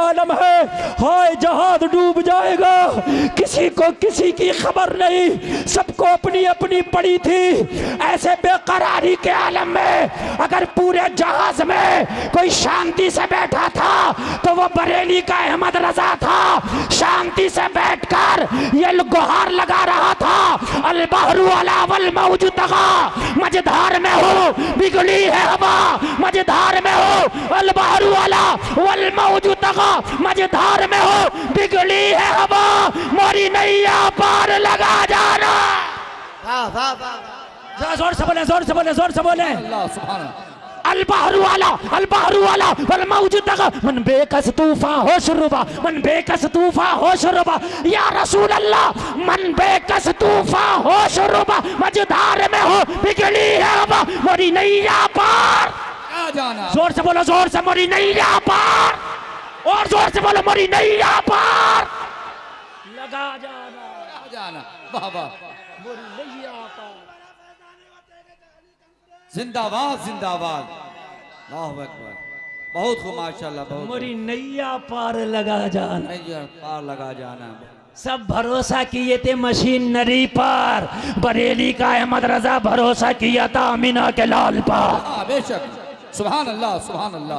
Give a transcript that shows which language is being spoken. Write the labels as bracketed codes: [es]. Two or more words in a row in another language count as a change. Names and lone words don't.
[hi] आलम है, हाय जहाज डूब जाएगा, किसी को किसी की खबर नहीं, सबको अपनी अपनी पड़ी थी। ऐसे बेकरारी के आलम में अगर पूरे जहाज में कोई शांति से बैठा था तो वो बरेली का अहमद रजा था। शांति से बैठकर ये गुहार लगा रहा था, [ar] البحر علا والموج طغى, [hi] मझधार में हो बिगड़ी है हवा, मझधार में हो [ar] البحر علا والموج طغى, [hi] मझधार में हो बिगड़ी है हवा, मोरी नैया पार लगा जाना। वाह वाह वाह, जोर से बोले, जोर से बोले, जोर से बोले। [ar] الله سبحان الله. البحر علا والموج طغى, [hi] मन बेकस तूफा हो शुरुबा, मन बेकस तूफा हो शुरुबा, [ar] يا رسول الله [hi] मन बेकस तूफा हो शुरुबा, मझधार में हो बिगड़ी है हवा, मोरी नैया पार आ जाना। जोर से बोलो, जोर से, मोरी नैया पार, और जोर से बोलो, मोरी नैया पार लगा जाना, आ जाना। वाह वाह, मोरी नैया पार। जिंदाबाद जिंदाबाद, [ar] الله أكبر. [hi] बहुत खूब माशाल्लाह, बहुत मोरी नैया पार लगा जाना। नैया पार लगा जाना। सब भरोसा किए थे मशीनरी पर, बरेली का अहमद रजा भरोसा किया था अमीना के लाल पर। हाँ बेशक, [ar] سبحان الله سبحان الله.